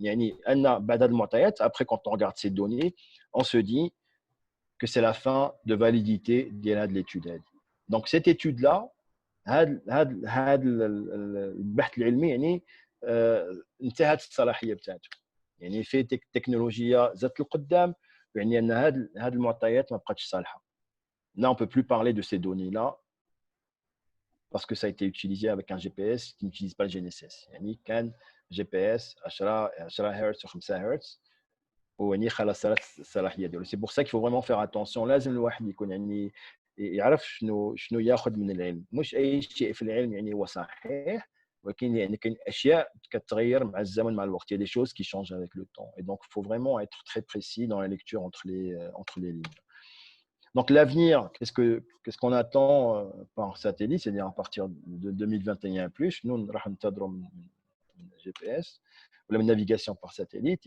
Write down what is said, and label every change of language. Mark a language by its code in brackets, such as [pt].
[ar] يعني ان بعد هذه المعطيات [fr] après quand on regarde ces données on se dit que c'est la fin de validité [ar] ديال هذه [fr] l'étude هذه. donc cette étude là [ar] هذا البحث العلمي يعني انتهت الصلاحيه بتاعته، يعني في تكنولوجيا زادت القدام، يعني ان هذه المعطيات ما بقاتش صالحه. [fr] Là on peut plus parler de ces données là parce que ça a été utilisé avec un GPS qui n'utilise pas le GNSS. [ar] يعني كان GPS 10 هرتز و 5 هرتز ويعني خلاص صارت الصلاحيه ديالو. [fr] سي بور سا qu'il faut vraiment faire attention. [ar] لازم الواحد يكون يعني يعرف شنو ياخذ من العلم. مش اي شيء في العلم يعني هو صحيح، ولكن يعني كاين اشياء كتغير مع الزمن مع الوقت. [fr] Il y a des choses qui changent avec le temps et donc il faut vraiment être très précis dans la lecture entre les lignes. Donc l'avenir, qu'est-ce qu'on attend par satellite, c'est-à-dire à partir de 2021 plus, nous [ar] راح ننتظروا من GPS ولا من [fr] navigation par satellite.